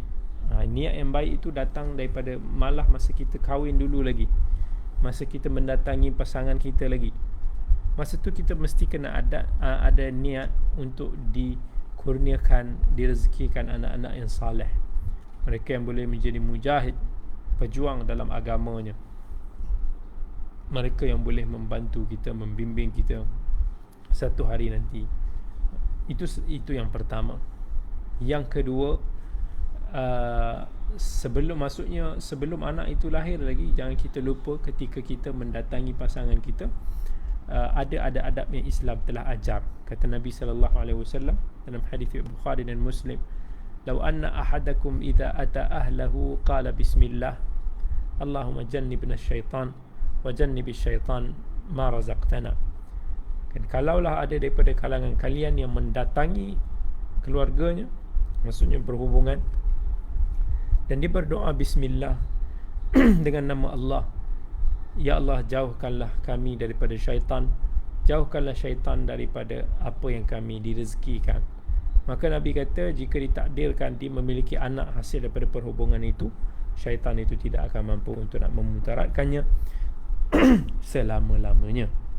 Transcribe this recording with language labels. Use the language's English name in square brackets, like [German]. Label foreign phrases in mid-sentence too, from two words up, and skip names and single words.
[Malay] Niat yang baik itu datang daripada malah masa kita kahwin dulu lagi, masa kita mendatangi pasangan kita lagi. Masa tu kita mesti kena ada niat untuk dikurniakan, direzekikan anak-anak yang saleh. Mereka yang boleh menjadi mujahid, pejuang dalam agamanya. Mereka yang boleh membantu kita, membimbing kita satu hari nanti. Itu yang pertama. Yang kedua, sebelum anak itu lahir lagi, jangan kita lupa ketika kita mendatangi pasangan kita, ada adab yang Islam telah ajar. Kata Nabi SAW dalam hadis Bukhari dan Muslim, [Arabic] "لو أن أحدكم إذا أتى أهله قال بسم الله اللهم جنبنا الشيطان وجنب الشيطان ما رزقتنا." [Malay] Dan kalaulah ada daripada kalangan kalian yang mendatangi keluarganya, maksudnya berhubungan, dan dia berdoa bismillah dengan nama Allah, ya Allah, jauhkanlah kami daripada syaitan, jauhkanlah syaitan daripada apa yang kami direzekikan. Maka Nabi kata, jika ditakdirkan dia memiliki anak hasil daripada perhubungan itu, syaitan itu tidak akan mampu untuk nak memudaratkannya selama-lamanya.